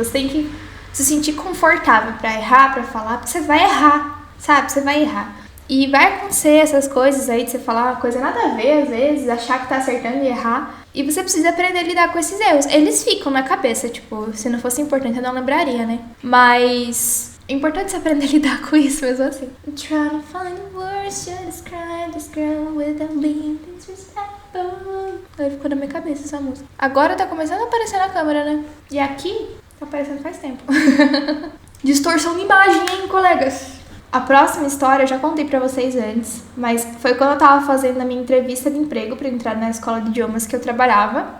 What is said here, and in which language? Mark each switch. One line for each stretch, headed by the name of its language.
Portuguese: Você tem que se sentir confortável pra errar, pra falar, porque você vai errar, sabe? Você vai errar. E vai acontecer essas coisas aí de você falar uma coisa nada a ver, às vezes, achar que tá acertando e errar. E você precisa aprender a lidar com esses erros. Eles ficam na cabeça, tipo, se não fosse importante eu não lembraria, né? Mas é importante você aprender a lidar com isso mesmo assim.
English: I'm trying to find words to describe this girl without being disrespectful.
Portuguese: Aí ficou na minha cabeça essa música. Agora tá começando a aparecer na câmera, né? E aqui tá aparecendo faz tempo. Distorção de imagem, hein, colegas? A próxima história eu já contei pra vocês antes, mas foi quando eu tava fazendo a minha entrevista de emprego pra entrar na escola de idiomas que eu trabalhava.